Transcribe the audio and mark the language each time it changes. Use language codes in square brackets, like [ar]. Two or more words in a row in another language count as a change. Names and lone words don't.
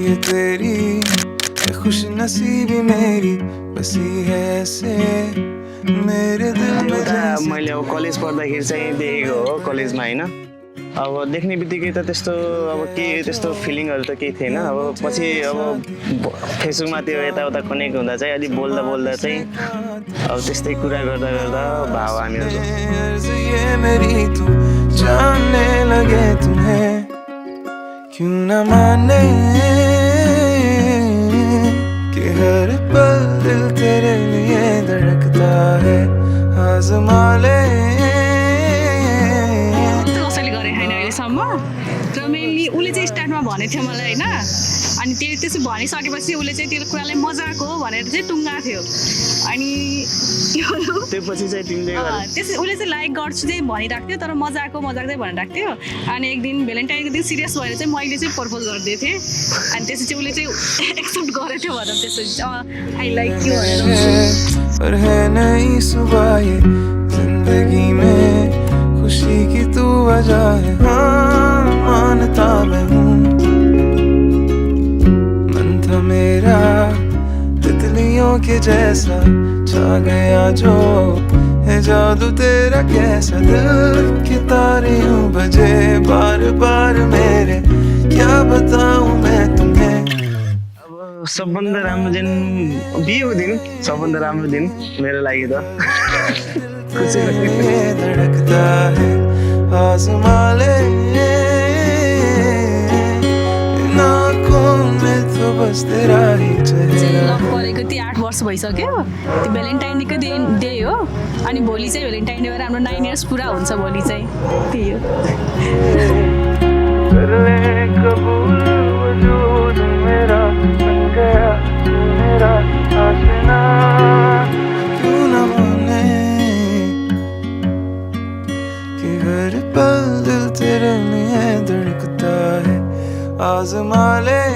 [hi] तेरी ये खुश नसीबी मेरी बसी है ऐसे मेरे दिल में जैसे। [ne] मैले अब कलेज पढ्दाखेरि चाहिँ देखेको हो कलेजमा होइन। अब देख्ने बित्तिकै त त्यस्तो अब के त्यस्तो फिलिङहरू त केही थिएन। अब पछि अब फेसबुकमा त्यो यताउता कनेक्ट हुँदा चाहिँ अलि बोल्दा बोल्दा चाहिँ अब त्यस्तै कुरा गर्दा गर्दा भाव हामीहरू [hi] ये मेरी तू जानने लगे तुम्हें क्यों न माने कि हर पल दिल तेरे लिए धड़कता है आज़मा ले। [ne] र मेनली उसले चाहिँ स्टार्टमा भनेको थियो मलाई होइन, अनि त्यसो भनिसकेपछि उसले चाहिँ त्यो कुरालाई मजाक हो भनेर चाहिँ टुङ्गाएको थियो। अनि त्यसपछि चाहिँ तिमीले त्यसै उसले चाहिँ लाइक गर्छु चाहिँ भनिरहेको थियो, तर मजाक चाहिँ भनिरहेको थियो। अनि एक दिन भ्यालेन्टाइनको दिन सिरियस भएर चाहिँ मैले चाहिँ प्रपोज गरिदिएको थिएँ, अनि त्यसपछि चाहिँ उसले चाहिँ एक्सेप्ट गरेको थियो भनौँ। [en] त्यसपछि I like you [hi] पर है नई सुबह ये जिंदगी में खुशी की तू वजह है। हाँ मानता मैं हूँ मन था मेरा तितलियों के जैसा छा गया जो है जादू तेरा कैसा दिल के तारे यूं बजे बार बार मेरे क्या बताऊं मैं तुम्हें। [ne] सबभन्दा राम्रो दिन बिहेको दिन सबभन्दा राम्रो दिन मेरो लागि त [hi] धड़कता है आज़मा ले आँखों में तो बस तेरा ही चेहरा। [ne] परेको त्यो 8 वर्ष भइसक्यो। त्यो भ्यालेन्टाइन डेको डे हो, अनि भोलि चाहिँ भ्यालेन्टाइन डे भएर हाम्रो 9 इयर्स पुरा हुन्छ भोलि चाहिँ। त्यही हो। [hi] कर ले कबूल वजूद मेरा बन गया तू मेरा आशिना क्यों न माने कि हर पल दिल तेरे लिए धड़कता है आज़मा ले।